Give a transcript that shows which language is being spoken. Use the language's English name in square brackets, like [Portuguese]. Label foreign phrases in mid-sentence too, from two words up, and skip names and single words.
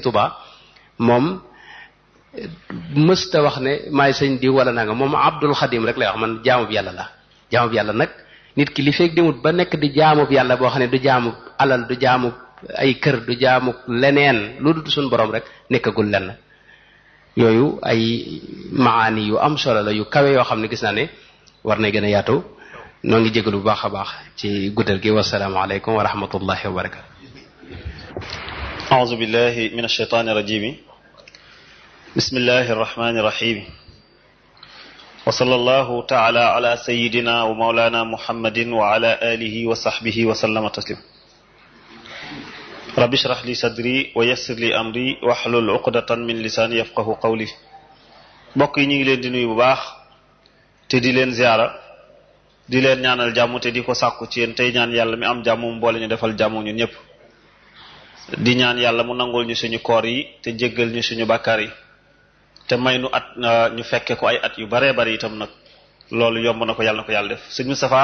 [Wolof] Tuubaa moom mësta wax ne maay sëñ diw wala nanga moom Abdul Xadim rek lay wax man jaamub yàlla la jaamub yàlla nag nit ki li feeg demut ba nekk di jaamub yàlla boo xam ne du jaamub alal du jaamub ay kër du jaamub leneen lu dul suñ borom rek nekkagul lenn yooyu ay maani yu am solo la yu kawe yoo xam ne gis naa ne war na gën a yaatu noo ngi jégalu bu baax a baax ci guddal gi [Arabic] والسلام عليكم ورحمة الله وبركاته أعوذ بالله من الشيطان الرجيم بسم الله الرحمن الرحيم وصلى الله تعالى على سيدنا ومولانا محمد وعلى آله وصحبه وسلم تسليما رب اشرح لي صدري ويسر لي أمري واحلل عقدة من لساني يفقه قولي [Wolof] mbokk yi ñu ngi leen di nuyu bu baax te di leen ziara di leen ñaanal jàmm te di ko sàkku ci yéen tey ñaan yàlla mi am jàmm mu boole ñu defal jàmm ñun ñëpp di ñaan yàlla mu nangul ñu suñu koor yi te jéggal ñu suñu bàkkaar yi te may nu at ñu fekke ko ay at yu baree bari itam nag loolu yomb na ko yàlla def sëñ Moustapha